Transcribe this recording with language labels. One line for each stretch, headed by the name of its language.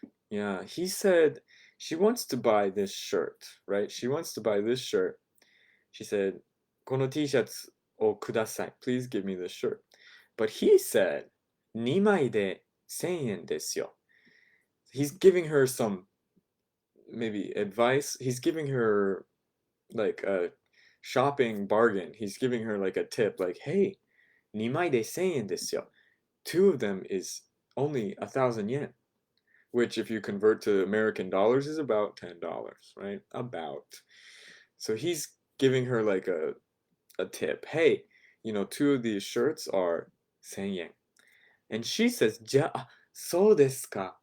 English: Yeah, he said she wants to buy this shirt, right? She wants to buy this shirt. She said,
Japanese: この T シャツをください.
English: Please give me this shirt. But he said,
Japanese: 2枚で1000円ですよ.
English: He's giving her some maybe advice. He's giving her like a shopping bargain. He's giving her like a tip, like, hey,
Japanese: 2枚で1000円ですよ.
English: 2 of them is only 1,000 yen, which if you convert to American dollars is about $10, right? About. So he's giving her like a tip. Hey, 2 of these shirts are 1000 yen. And she says,
Japanese: じゃあ、そうですか.